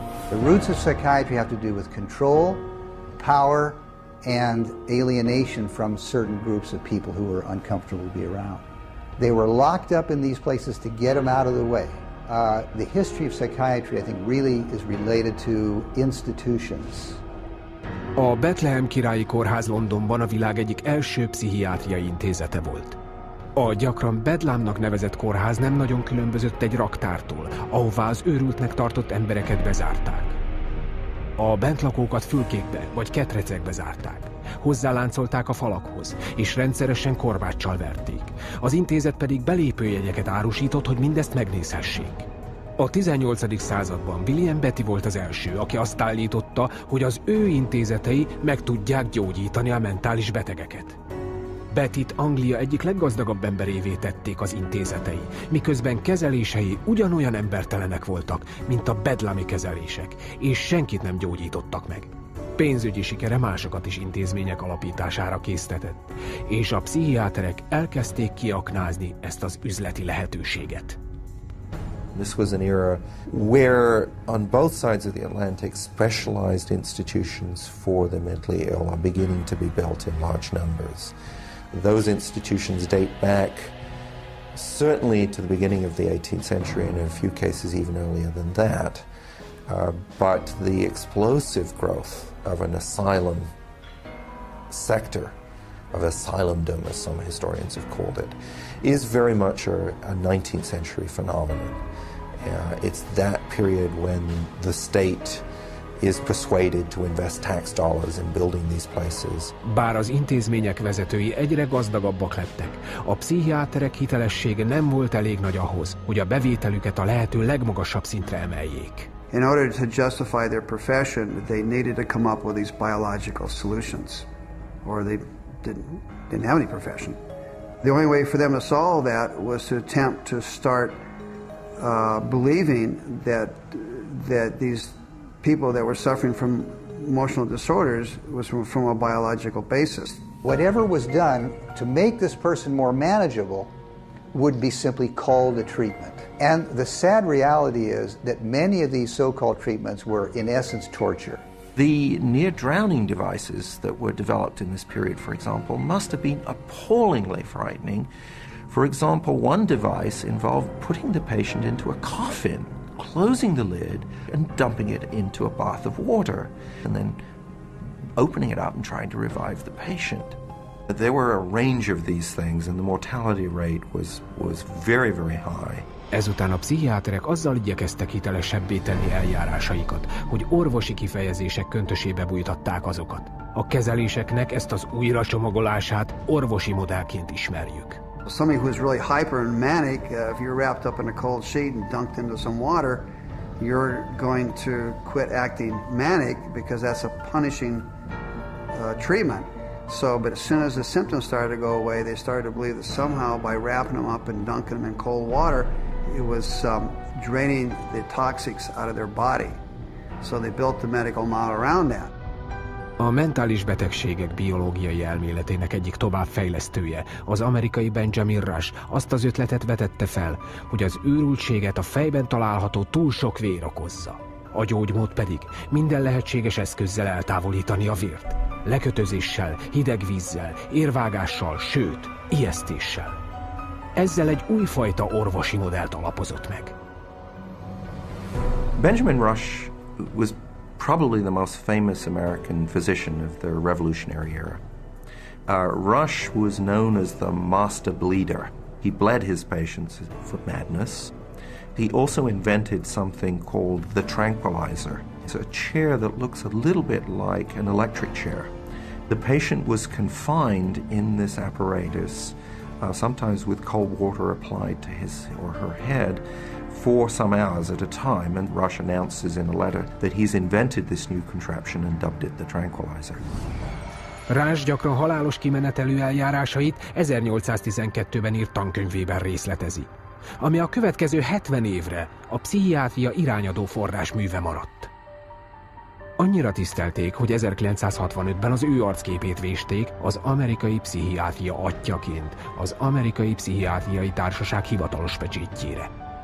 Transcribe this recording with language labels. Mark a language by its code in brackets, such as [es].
[en] The roots of psychiatry have to do with control, power, and alienation from certain groups of people who were uncomfortable to be around. They were locked up in these places to get them out of the way. The history of psychiatry, I think, really is related to institutions. [hu] A Bethlehem Királyi Kórház Londonban a világ egyik első pszichiátriai intézete volt. A gyakran Bedlámnak nevezett kórház nem nagyon különbözött egy raktártól, ahová az őrültnek tartott embereket bezárták. A bentlakókat fülkékbe vagy ketrecekbe zárták. Hozzáláncolták a falakhoz, és rendszeresen korbáccsal verték. Az intézet pedig belépőjegyeket árusított, hogy mindezt megnézhessék. A 18. században William Betty volt az első, aki azt állította, hogy az ő intézetei meg tudják gyógyítani a mentális betegeket. Bettyt Anglia egyik leggazdagabb emberévé tették az intézetei, miközben kezelései ugyanolyan embertelenek voltak, mint a bedlami kezelések, és senkit nem gyógyítottak meg. Pénzügyi sikere másokat is intézmények alapítására késztetett, és a pszichiáterek elkezdték kiaknázni ezt az üzleti lehetőséget. [en] This was an era where, on both sides of the Atlantic, specialized institutions for the mentally ill are beginning to be built in large numbers. Those institutions date back certainly to the beginning of the 18th century, and in a few cases even earlier than that. But the explosive growth of an asylum sector, of asylumdom, as some historians have called it, is very much a 19th century phenomenon. It's that period when the state is persuaded to invest tax dollars in building these places. [hu] Bár az intézmények vezetői egyre gazdagabbak lettek, a pszichiáterek hitelessége nem volt elég nagy ahhoz, hogy a bevételüket a lehető legmagasabb szintre emeljék. [en] In order to justify their profession, they needed to come up with these biological solutions, or they didn't have any profession. The only way for them to solve that was to attempt to start believing that these people that were suffering from emotional disorders was from a biological basis. Whatever was done to make this person more manageable would be simply called a treatment. And the sad reality is that many of these so-called treatments were, in essence, torture. The near-drowning devices that were developed in this period, for example, must have been appallingly frightening. For example, one device involved putting the patient into a coffin, closing the lid and dumping it into a bath of water, and then opening it up and trying to revive the patient. There were a range of these things, and the mortality rate was very, very high. [hu] Ezután a pszichiáterek azzal igyekeztek hitelesebbé tenni eljárásaikat, hogy orvosi kifejezések köntösébe bújtatták azokat. A kezeléseknek ezt az újracsomagolását orvosi modellként ismerjük. [en] Somebody who's really hyper and manic, if you're wrapped up in a cold sheet and dunked into some water, you're going to quit acting manic because that's a punishing treatment. So, but as soon as the symptoms started to go away, they started to believe that somehow by wrapping them up and dunking them in cold water, it was draining the toxics out of their body. So they built the medical model around that. [hu] A mentális betegségek biológiai elméletének egyik továbbfejlesztője, az amerikai Benjamin Rush azt az ötletet vetette fel, hogy az őrültséget a fejben található túl sok vér okozza. A gyógymód pedig minden lehetséges eszközzel eltávolítani a vért. Lekötözéssel, hideg vízzel, érvágással, sőt, ijesztéssel. Ezzel egy újfajta orvosi modellt alapozott meg. [en] Benjamin Rush was probably the most famous American physician of the Revolutionary era. Rush was known as the master bleeder. He bled his patients for madness. He also invented something called the tranquilizer. It's a chair that looks a little bit like an electric chair. The patient was confined in this apparatus sometimes with cold water applied to his or her head, for some hours at a time, and Rush announces in a letter that he's invented this new contraption and dubbed it the tranquilizer. [hu] Rush gyakran halálos kimenetelő eljárásait 1812-ben írt tankönyvében részletezi, ami a következő 70 évre a pszichiátria irányadó forrásműve maradt. Annyira tisztelték, hogy 1965-ben az ő arcképét vésték az amerikai pszichiátria atyaként az Amerikai Pszichiátriai Társaság hivatalos pecsétjére.